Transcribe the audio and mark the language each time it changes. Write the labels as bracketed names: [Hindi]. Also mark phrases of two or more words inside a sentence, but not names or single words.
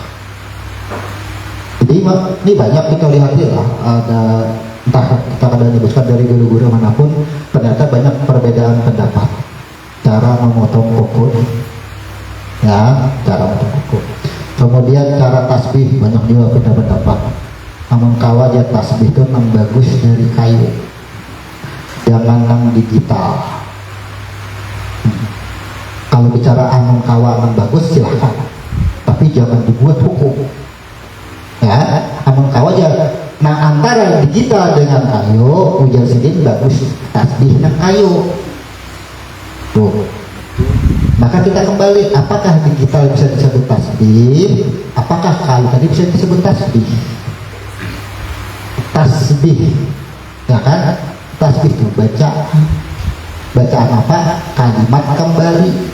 [Indonesian] Jadi ini banyak kita lihat ya, ada entah kita kada menyebutkan dari guru-guru manapun, ternyata banyak perbedaan pendapat cara memotong kuku, ya cara memotong kuku. Kemudian cara tasbih banyak juga beda pendapat. Namun kawa ya tasbih itu nang bagus dari kayu, jangan nang digital. Kalau bicara anong kawa nang bagus silahkan, tapi jangan dibuat hukum. Ya, anong kawa aja. Nah antara digital dengan kayu, ujar sidin bagus tasbih nang kayu. Tuh. Maka kita kembali, apakah digital bisa disebut tasbih? Apakah kayu tadi bisa disebut tasbih? Tasbih, ya kan? Tasbih itu bacaan apa? Kalimat kembali.